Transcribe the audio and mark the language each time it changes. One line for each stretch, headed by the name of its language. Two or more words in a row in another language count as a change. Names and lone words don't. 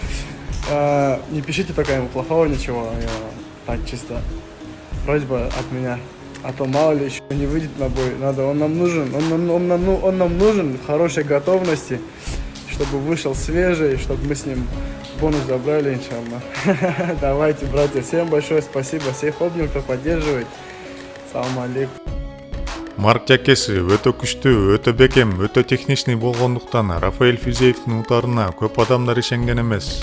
Russian: Не пишите пока ему плохого ничего. Так чисто просьба от меня. А то мало ли еще не выйдет на бой. Он нам нужен в хорошей готовности, чтобы вышел свежий, чтобы мы с ним бонус забрали, иншаллах. Давайте, братья, всем большое спасибо. Всех обнял, кто поддерживает.
Arabic: سلام عليكم.
Kyrgyz: Марк Жаккеси өтө күчтүү, өтө бекем, өтө техничный болгондуктан Рафаэль Физеевдин утарына көп адамдар ишенген эмес.